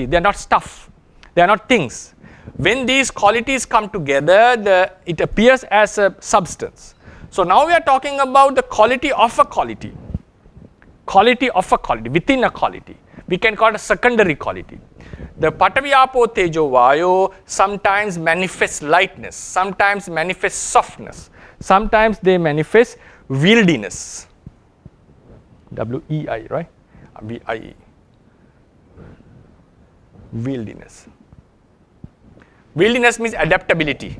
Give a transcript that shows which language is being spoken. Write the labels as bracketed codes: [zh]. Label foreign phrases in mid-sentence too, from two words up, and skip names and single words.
[en] They are not stuff. They are not things. When these qualities come together, it appears as a substance. So now we are talking about the quality of a quality. Within a quality. We can call it a secondary quality. The [pi] patavi, apo, tejo, vayo [en] sometimes manifest lightness, sometimes manifest softness, sometimes they manifest wieldiness. W-E-I, right? V-I-E. Wieldiness. Wieldiness means adaptability.